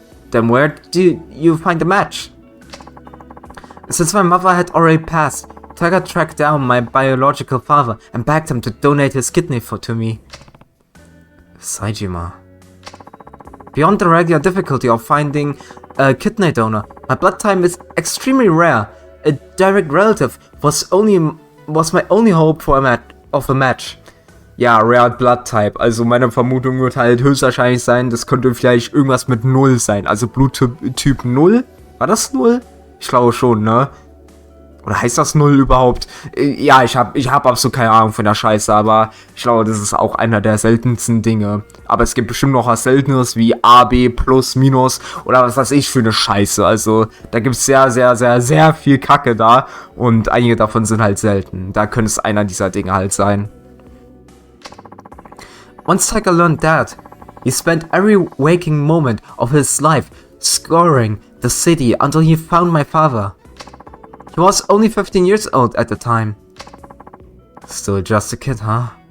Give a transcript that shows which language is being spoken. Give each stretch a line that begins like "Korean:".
English: Then where did you find the match? Since my mother had already passed, Taiga tracked down my biological father and begged him to donate his kidney to me. Saejima. Beyond the regular difficulty of finding a kidney donor, my blood type is extremely rare. A direct relative was my only hope for a match.
German: Ja,
English: Rare Blood Type.
German: Also meine Vermutung wird halt höchstwahrscheinlich sein, das könnte vielleicht irgendwas mit 0 sein. Also Bluttyp 0? War das 0? Ich glaube schon, ne? Oder heißt das 0 überhaupt? Ja, ich hab absolut keine Ahnung von der Scheiße, aber ich glaube, das ist auch einer der seltensten Dinge. Aber es gibt bestimmt noch was Seltenes wie A, B, Plus, Minus oder was weiß ich für eine Scheiße. Also da gibt es sehr viel Kacke da und einige davon sind halt selten. Da könnte es einer dieser Dinge halt sein.
English: Once Taiga learned that, he spent every waking moment of his life scouring the city until he found my father. He was only 15 years old at the time. Still just a kid, huh?